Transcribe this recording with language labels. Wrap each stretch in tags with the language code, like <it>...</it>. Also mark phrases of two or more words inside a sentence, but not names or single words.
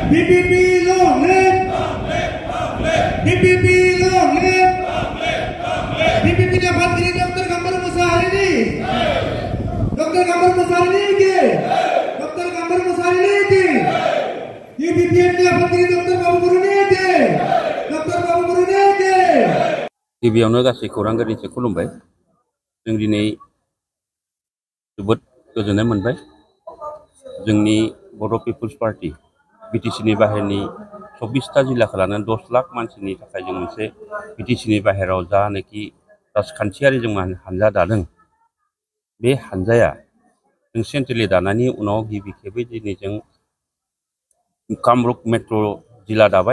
<en>DPP long live! DPP long live!</en> <brx>DPP Nafatgiri Dr. Gambar Musaharini! Dr. Gambar Musaharini ke! Dr. Gambar Musaharini ke! DPP Nafatgiri Dr. Babu Gurune ke! Dr. Babu Gurune ke! गिबियावनो गासै खौरांगिरिखौ खुलुमबाय। जों दिनै जोबोद गोजोननाय मोनबाय। जोंनि बर' पिपल्स पार्टी बिटिसिनि बाहेरनि 24टा जिल्लाखौ लानानै 10 लाख मानसिनि थाखाय जों मोनसे बिटिसिनि बाहेराव जानाखि राजखान्थियारि जों हानजा दादों, बे हानजाया जों सेन्ट्रेलि दानायनि उनाव गिबि खेबै दिनै जों कामरुप मेट्र' जिल्ला दाबाय।</brx>